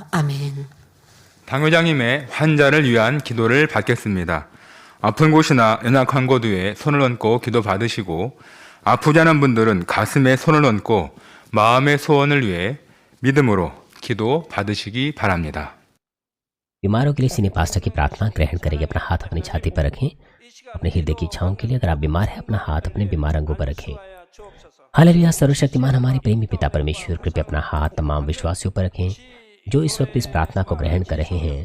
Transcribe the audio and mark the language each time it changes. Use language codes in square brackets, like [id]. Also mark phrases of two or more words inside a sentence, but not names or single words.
[ko] 아멘. 당회장님의 환자를 위한 기도를 받겠습니다. 아픈 곳이나 연약한 곳 위에 손을 얹고 기도 받으시고, 아프지 않은 분들은 가슴에 손을 얹고 마음의 소원을 위해 믿음으로 기도 받으시기 바랍니다. [hi] बीमारों के लिए [en] senior pastor [hi] की प्रार्थना ग्रहण करेंगे। अपना हाथ अपनी छाती पर रखें। अपने हृदय की इच्छाओं के लिए अगर आप बीमार हैं, अपना हाथ अपने बीमार अंगों पर रखें। हालेलुया। सर्वशक्तिमान हमारे प्रेमी पिता परमेश्वर, कृपया अपना हाथ तमाम विश्वासियों पर रखें जो इस वक्त इस प्रार्थना को ग्रहण कर रहे हैं।